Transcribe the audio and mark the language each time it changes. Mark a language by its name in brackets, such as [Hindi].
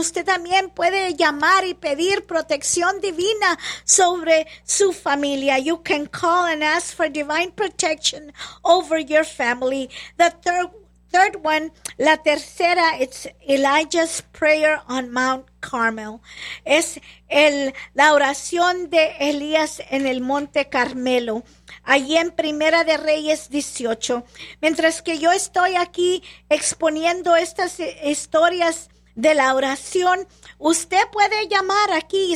[Spanish] Usted también puede llamar y pedir protección divina sobre su familia. [English] You can call and ask for divine protection over your family. Third one, [Spanish] la tercera, [English] it's Elijah's prayer on Mount Carmel. [Spanish] Es la oración de Elías en el Monte Carmelo. Allí en Primera de Reyes 18. Mientras que yo estoy aquí exponiendo estas historias de la oración, usted puede llamar aquí.